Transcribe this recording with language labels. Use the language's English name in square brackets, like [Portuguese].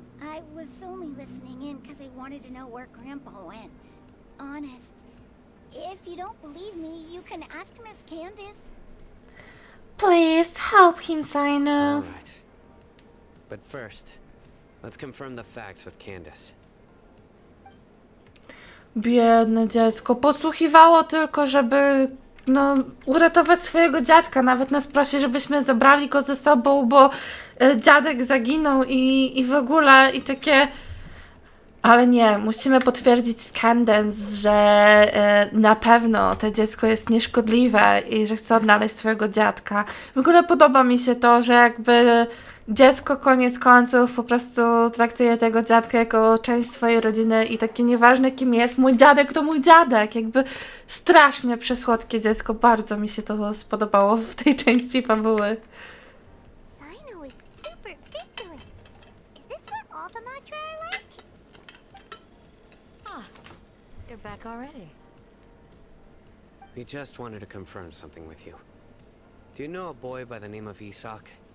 [English] I was only listening in because I wanted to know where Grandpa went. Honest. If you don't believe me, you can ask Miss Candace. Please help him, Sino. Alright. But first, let's confirm the facts with Candace. [Polish] Biedne dziecko. Podsłuchiwało tylko, żeby uratować swojego dziadka. Nawet nas prosi, żebyśmy zabrali go ze sobą, bo dziadek zaginął i w ogóle i takie... Ale nie, musimy potwierdzić z Candace, że na pewno to dziecko jest nieszkodliwe i że chce odnaleźć swojego dziadka. W ogóle podoba mi się to, że jakby dziecko koniec końców po prostu traktuje tego dziadka jako część swojej rodziny i takie nieważne kim jest, mój dziadek to mój dziadek. Jakby strasznie przesłodkie dziecko, bardzo mi się to spodobało w tej części fabuły. [English] Sino is super vigilant. Is this what all the Matra are like? You're back already. We just wanted to confirm something with you. Do you know a boy by the name of Isak?